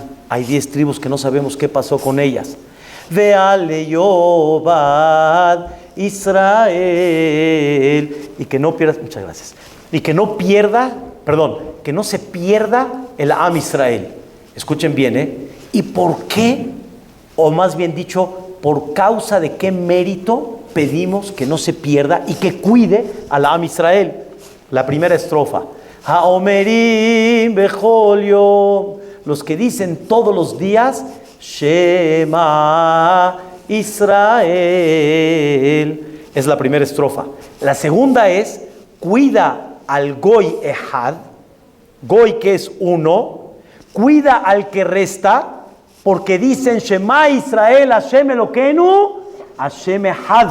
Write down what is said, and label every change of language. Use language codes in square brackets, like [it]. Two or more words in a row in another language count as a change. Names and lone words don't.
[es] Hay 10 tribus que no sabemos qué pasó con ellas. [he] ואל יאבד ישראל, [es] y que no pierdas, muchas gracias, y que no se pierda el [he] עם ישראל. [es] Escuchen bien, ¿y por qué? O más bien dicho, ¿por causa de qué mérito pedimos que no se pierda y que cuide al [he] עם ישראל? [es] La primera estrofa. [he] האומרים בכל יום, [es] los que dicen todos los días, [he] שמע ישראל. [es] Es la primera estrofa. La segunda es, cuida al [he] גוי אחד, [es] Goy que es uno, cuida al que resta, porque dicen [he] שמע ישראל השם אלוקינו השם אחד.